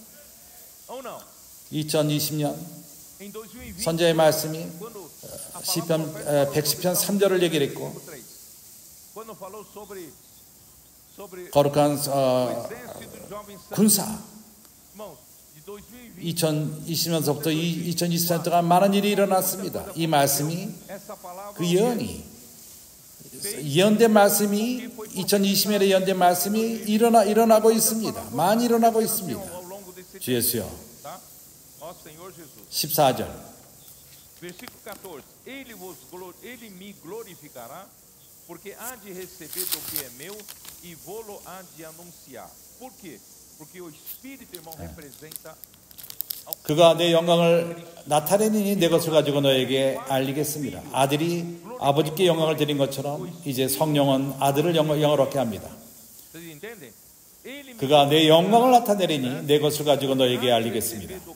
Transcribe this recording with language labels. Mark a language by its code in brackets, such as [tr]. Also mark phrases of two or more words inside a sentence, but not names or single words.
[ko] 2020년 선지자의 말씀이 시편 110편 3절을 얘기를 했고 거룩한 군사 2020년서부터 2024년 동안 많은 일이 일어났습니다. 이 말씀이 그 예언이 예언된 말씀이 2020년에 예언된 말씀이 일어나고 있습니다. 많이 일어나고 있습니다. 주 예수여 14절 [pt] Versículo 14. Ele me glorificará, porque há de receber do que é meu e vou-lo há de anunciar. Por quê? Porque o Espírito, irmão, representa [ko] 그가 내 영광을 나타내니 내 것을 가지고 너에게 알리겠습니다. 아들이 아버지께 영광을 드린 것처럼 이제 성령은 아들을 영화롭게 합니다. 그가 내 영광을 나타내리니 내 것을 가지고 너에게 알리겠습니다.